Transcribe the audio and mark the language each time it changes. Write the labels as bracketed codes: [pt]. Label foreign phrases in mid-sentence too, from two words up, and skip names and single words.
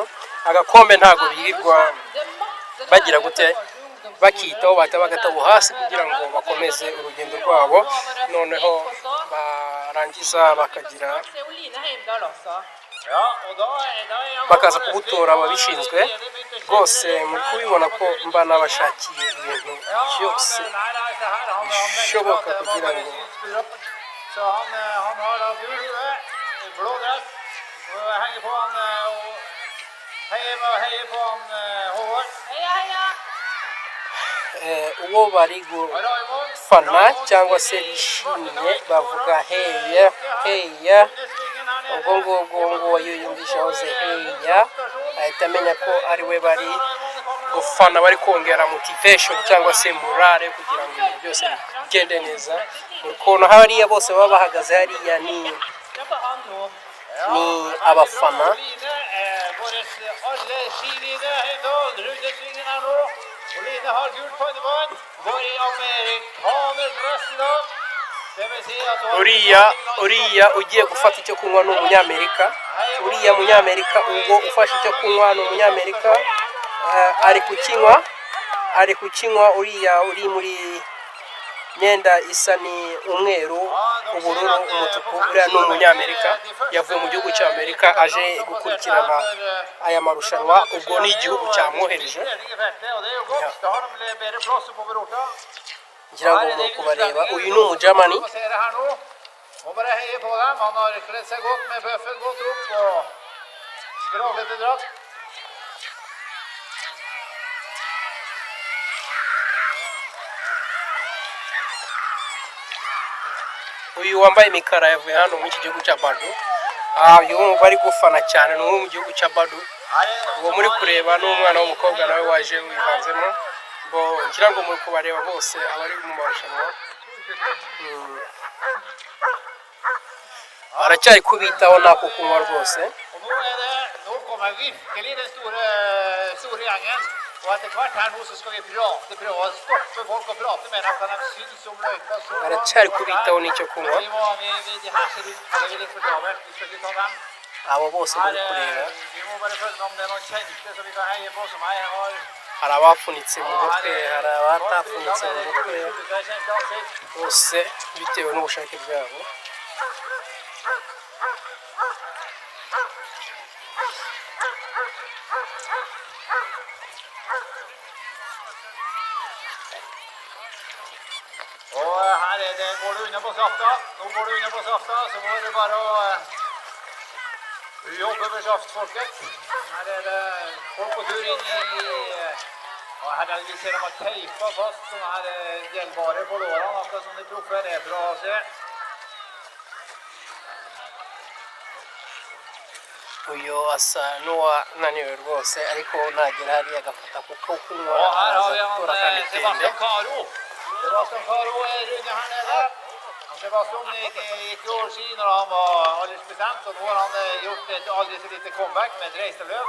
[rw] Agakombe ntago birirwa bagira gute bakitaho, bahita bagataho hasi kugira ngo bakomeze urugendo rwabo, noneho barangiza bakagira bakaza kubutora ababishinzwe. Rwose muri kubibona ko mba nabashakiye ibintu byose bishoboka kugira ngo [no] Så han har da gul hue, blå dress, og henger på han og heier på han Håvard. Heia, heia! [rw] uwo bari gufana cyangwa se bishimye bavuga [no] heya heya, [rw] ubwo ngubwo ngo yiyumvisha hose heya, ahita amenya ko ari we bari gufana, bari kongera motivation cyangwa se morale kugira ngo ibintu byose bigende neza. Ukuntu hariya bose baba bahagaze hariya ni abafana. [no] Line har gult pannebånd, går i amerikanerdress i dag. [rw] Uriya ugiye gufata icyo kunywa ni umunyamerika. Uriya munyamerika ubwo ufashe icyo kunywa ni umunyamerika, ari kukinywa. Uriya uri muri myenda isa ni umweru, ubururu, umutuku, uriya ni umunyamerika, yavuye mu gihugu cya Amerika aje gukurikirana aya marushanwa, ubwo ni igihugu cyamwohereje. Ngira ngo ni ukubareba, uyu ni umujamani. [no] Må bare heie på dem. Han har kledd seg godt med bøffen godt opp og skravlete drakt. [rw] Uyu wambaye imikara yavuye hano mu iki gihugu cya Bado. Uyu bari gufana cyane ni uwo mu gihugu cya Bado. Uwo muri kureba ni umwana w'umukobwa nawe waje wivanzemo. Ngira ngo muri kubareba bose abari mu marushanwa. Aracyari kubitaho nako kunywa rwose. [no] Nå kommer virkelig den store gjengen. Og etter hvert her nå så skal vi prøve å stoppe folk og prate med dem hva de syns om løypa. [rw] Aracyari kubitaho n'icyo kunywa. [no] De her ser ut, det er litt for travelt, vi skal ikke ta dem. [rw] Abo bose muri kureba. [no] Vi må bare følge om det er noen kjente som vi kan heie på som jeg har. [rw] Hari abafunitse mu mutwe, hari abatafunitse mu mutwe, bose bitewe n'ubushake bwabo. [no] Og her er det, går du unna på safta. Nå går du unna på safta, så må du bare jobbe med saftfolket. Her er det folk på tur inn i, og her er det vi ser de har teipet fast sånne her gjeldbare på lårene, akkurat som de proffer. Det er bra å se. [rw] Uyu asa n'uwananiwe rwose, ariko nagera hariya agafata kuko kunywa [no] Og her har vi [rw] gukora [no] han [rw] kandi tende. [no] Sebastian Caro. Sebastian Caro er runde her nede. Sebastian gikk jo ski når han var aldersbestemt, og nå har han gjort et aldri så lite comeback med et reiseløp.